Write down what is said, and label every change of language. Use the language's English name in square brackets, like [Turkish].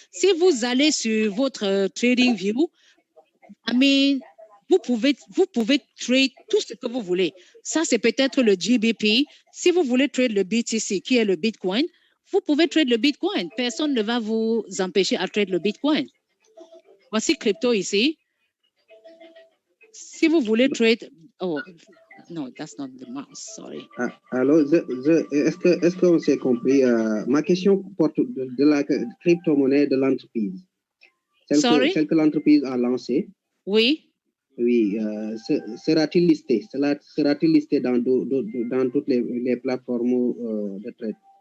[French] Si vous allez sur votre TradingView, [English] I mean, [French] vous pouvez trade tout ce que vous voulez. Ça, c'est peut-être le GBP. Si vous voulez trade le BTC, qui est le Bitcoin, vous pouvez trade le Bitcoin. Personne ne va vous empêcher à trade le Bitcoin. Voici crypto ici. Si vous voulez trade... [English] Oh, no, that's not the mouse, sorry. [French] Alors, est-ce qu'on s'est compris? Ma question porte de la crypto-monnaie de l'entreprise. Celle que l'entreprise a lancée. Oui. Oui, sera-t-il listé? Sera-t-il listé dans toutes les plateformes de trade?